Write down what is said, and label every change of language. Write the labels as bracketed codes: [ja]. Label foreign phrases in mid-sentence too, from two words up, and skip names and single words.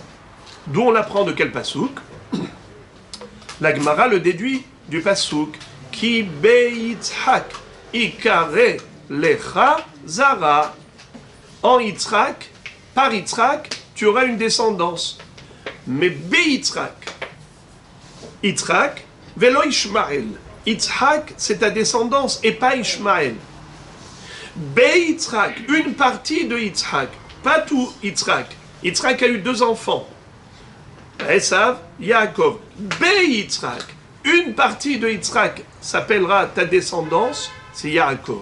[fr] D'où on l'apprend de quel pasouk? La Gemara le déduit du pasouk [he] כי ביצחק יקרא לך זרע. [fr] En Yitzhak, par Yitzhak, tu auras une descendance. Mais be-Yitzhak, Yitzhak, velo Ishmael. Yitzhak, c'est ta descendance et pas Ishmael. Be-Yitzhak, une partie de Yitzhak, pas tout Yitzhak. Yitzhak a eu 2 enfants. Esav, Yaakov. Be-Yitzhak, une partie de Yitzhak s'appellera ta descendance, c'est Yaakov.